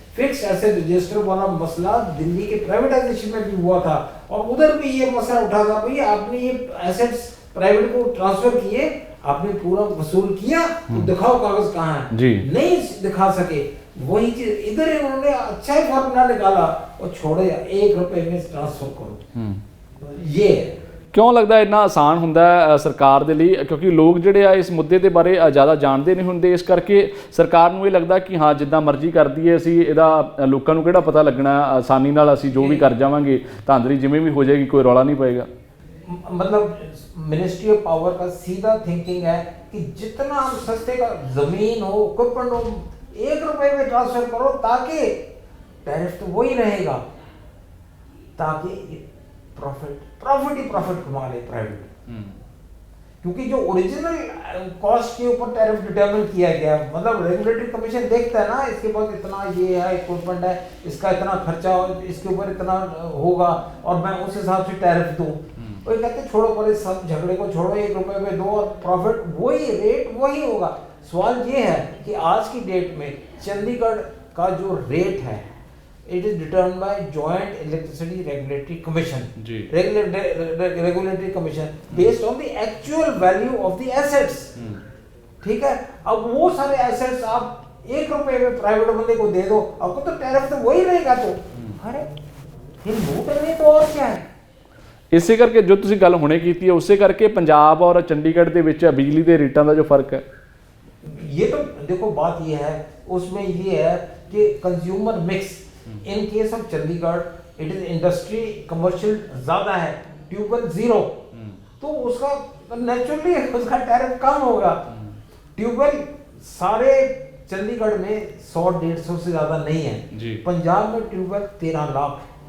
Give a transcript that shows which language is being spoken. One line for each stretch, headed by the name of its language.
Hindi: Fix asset register वाला मसला दिल्ली के प्राइवेटाइजेशन में भी हुआ था और उधर भी ये मसला उठा था, भैया आपने ये एसेट्स प्राइवेट को ट्रांसफर किए, आपने पूरा वसूल किया तो दिखाओ कागज कहाँ है, नहीं दिखा सके। वही चीज इधर इन्होंने अच्छा ही फॉर्मूला निकाला और छोड़े 1 रुपए में ट्रांसफर करो। ये
Punjabi: क्यों लगदा इन्ना आसान ਹੁੰਦਾ ਹੈ ਸਰਕਾਰ ਦੇ ਲਈ? ਕਿਉਂਕਿ ਲੋਕ ਜਿਹੜੇ ਆ ਇਸ ਮੁੱਦੇ ਦੇ ਬਾਰੇ ਜ਼ਿਆਦਾ ਜਾਣਦੇ ਨਹੀਂ ਹੁੰਦੇ, ਇਸ ਕਰਕੇ ਸਰਕਾਰ ਨੂੰ ਇਹ ਲੱਗਦਾ ਕਿ ਹਾਂ ਜਿੱਦਾਂ ਮਰਜ਼ੀ ਕਰਦੀ ਹੈ ਅਸੀਂ ਇਹਦਾ ਲੋਕਾਂ ਨੂੰ ਕਿਹੜਾ ਪਤਾ ਲੱਗਣਾ, ਆਸਾਨੀ ਨਾਲ ਅਸੀਂ ਜੋ ਵੀ ਕਰ ਜਾਵਾਂਗੇ, ਧਾਂਦਲੀ ਜਿਵੇਂ ਵੀ ਹੋ ਜਾਏਗੀ, ਕੋਈ ਰੌਲਾ
Hindi: नहीं पड़ेगा। मतलब मिनिस्ट्री ऑफ पावर का सीधा थिंकिंग है कि जितना हम सस्ते का जमीन हो, इक्विपमेंट हो, 1 रुपए में ट्रांसफर करो ताकि टैरिफ तो वही रहेगा, ताकि प्रॉफिट ही प्रॉफिट कमा ले प्राइवेट। क्योंकि जो ओरिजिनल कॉस्ट के ऊपर टैरिफ डिटरमिन किया गया, मतलब रेगुलेटरी कमीशन देखता है ना इसके पास इतना ये है इक्विपमेंट है, इसका इतना खर्चा, इसके ऊपर इतना होगा और मैं उस हिसाब से टैरिफ दूं। वो कहते छोड़ो परे सब झगड़े को छोड़ो, 1 रुपए में दो और प्रॉफिट वही रेट वही होगा। सवाल ये है कि आज की डेट में चंडीगढ़ का जो रेट है
English: It is determined by joint electricity regulatory commission, regulatory commission based on the actual value of the assets.
Hindi: ठीक है, अब वो सारे एसेट्स आप 1 रुपए में प्राइवेट बंदे को दे दो, आपको तो टैरिफ तो वही रहेगा। तो अरे फिर लूट रहे तो और क्या है।
Punjabi: ਇਸੇ ਕਰਕੇ ਜੋ ਤੁਸੀਂ ਗੱਲ ਹੁਣੇ ਕੀਤੀ ਹੈ ਉਸੇ ਕਰਕੇ ਪੰਜਾਬ ਔਰ ਚੰਡੀਗੜ੍ਹ ਦੇ ਵਿੱਚ ਬਿਜਲੀ ਦੇ ਰੇਟਾਂ ਦਾ ਜੋ ਫਰਕ ਹੈ,
Hindi: ये तो देखो बात ये है, उसमें ये है कि
English: consumer mix in case of Chandigarh it is industry commercial
Hindi: ज्यादा है, ट्यूबवेल 0, तो उसका नेचुरली उसका टैरिफ कम होगा। ट्यूबवेल सारे चंडीगढ़ में 100-150 से ज्यादा नहीं है, पंजाब में ट्यूबवेल 13 लाख।